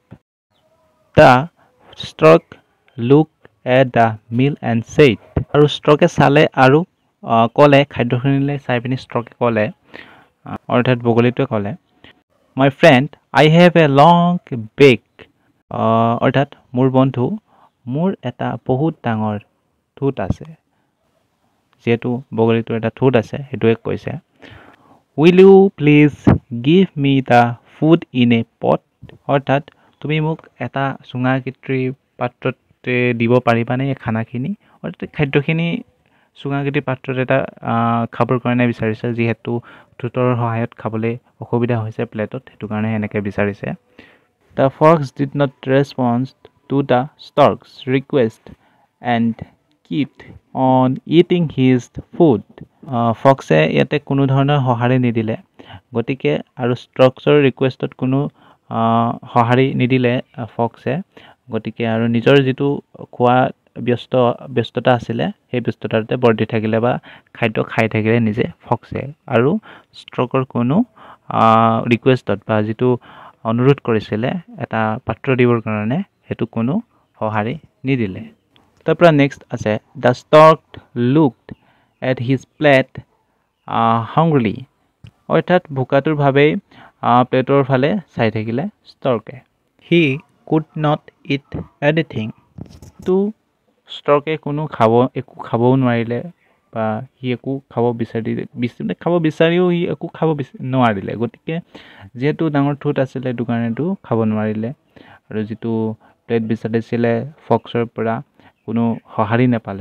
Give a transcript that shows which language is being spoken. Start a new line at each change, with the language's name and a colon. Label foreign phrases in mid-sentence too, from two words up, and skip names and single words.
English: the stork look at the meal and said,
Assamese: আৰু ষ্ট্ৰকে চালে আৰু ক'লে, খাদ্যখিনিলৈ চাই পিনি ষ্ট্ৰকে ক'লে, অৰ্থাৎ বগলীটোৱে ক'লে
English: my friend I have a long beak,
Assamese: অৰ্থাৎ মোৰ বন্ধু মোৰ এটা বহুত ডাঙৰ ঠোঁট আছে। যিহেতু বগলীটোৰ এটা ঠোঁট আছে সেইটোৱে কৈছে
English: will you please give me the food in a pot,
Assamese: অৰ্থাৎ তুমি মোক এটা চুঙাকৃতিৰ পাত্ৰত দিব পাৰিবানে এই খানাখিনি, অৰ্থাৎ খাদ্যখিনি চুঙাকৃতিৰ পাত্ৰত এটা খাবৰ কাৰণে বিচাৰিছে, যিহেতু ঠোঁটৰ সহায়ত খাবলৈ অসুবিধা হৈছে প্লেটত, সেইটো কাৰণে এনেকৈ বিচাৰিছে।
English: the fox did not respond to the stork's request and kept on eating his food.
Assamese: ফক্সে ইয়াতে কোনো ধৰণৰ সঁহাৰি নিদিলে, গতিকে আৰু ষ্ট্ৰকছৰ ৰিকুৱেষ্টত কোনো সঁহাৰি নিদিলে ফক্সে, গতিকে আৰু নিজৰ যিটো খোৱা ব্যস্ততা আছিলে সেই ব্যস্ততাতে বৰ্তি থাকিলে বা খাদ্য খাই থাকিলে নিজে ফক্সে, আৰু ষ্ট্ৰকৰ কোনো ৰিকুৱেষ্টত বা যিটো অনুৰোধ কৰিছিলে এটা পাত্ৰ দিবৰ কাৰণে সেইটো কোনো সঁহাৰি নিদিলে। তাৰ পৰা নেক্সট আছে
English: the stork looked at his plate hungrily,
Assamese: অৰ্থাৎ ভোকাতুৰভাৱেই প্লেটৰ ফালে চাই থাকিলে ষ্ট্ৰকে।
English: he could not eat anything,
Assamese: তো ষ্ট্ৰকে একো খাবও নোৱাৰিলে বা সি একো খাব বিচাৰিও সি একো খাব নোৱাৰিলে, গতিকে যিহেতু ডাঙৰ ঠোঁট আছিলে সেইটো কাৰণেতো খাব নোৱাৰিলে, আৰু যিটো প্লেট বিচাৰিছিলে ফক্সৰ পৰা কোনো সঁহাৰি নাপালে।